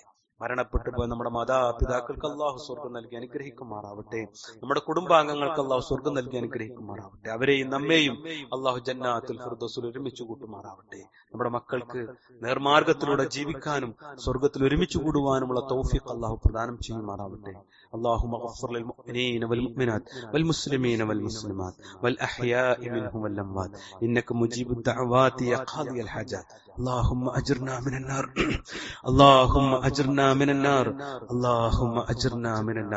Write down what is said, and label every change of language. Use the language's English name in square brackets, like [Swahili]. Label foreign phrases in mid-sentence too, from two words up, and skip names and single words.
[Malayalam] മരണപ്പെട്ടു പോയ നമ്മുടെ മാതാപിതാക്കൾക്ക് അള്ളാഹു സ്വർഗം നൽകി അനുഗ്രഹിക്കുമാറാവട്ടെ. നമ്മുടെ കുടുംബാംഗങ്ങൾക്ക് അള്ളാഹു സ്വർഗം നൽകി അനുഗ്രഹിക്കുമാറാവട്ടെ. അവരെയും നമ്മെയും അള്ളാഹു ജന്നാത്തുൽ ഫിർദൗസിൽ ഒരുമിച്ച് കൂട്ടുമാറാവട്ടെ. നമ്മുടെ മക്കൾക്ക് നേർമാർഗത്തിലൂടെ ജീവിക്കാനും സ്വർഗത്തിൽ ഒരുമിച്ച് കൂടുവാനുമുള്ള തൗഫീഖ് അള്ളാഹു പ്രദാനം ചെയ്യുമാറാവട്ടെ. [Arabic] اللهم اغفر للمؤمنين والمؤمنات والمسلمين والمسلمات والأحياء منهم والأموات إنك مجيب الدعوات يا قاضي الحاجات. اللهم أجرنا من النار اللهم أجرنا من النار اللهم أجرنا من النار.